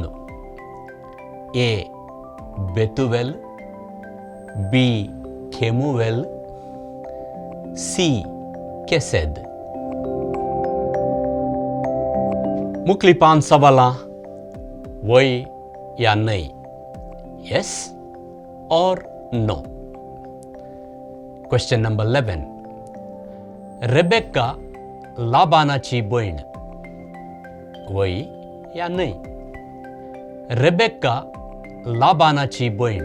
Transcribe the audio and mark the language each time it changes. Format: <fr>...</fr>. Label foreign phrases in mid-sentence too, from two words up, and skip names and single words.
<kok>ए. बेतुवेल, बी. खेमुवेल, सी. केसेद. मुखली 5 सवालां वय या नाही.</kok> <hi>येस और नो.</hi> <en>question number 11.</en> <kok>रेबेक्का लाबानाची बहीण. वय या नाही. रेबेक्का लाबानाची बहीण.</kok>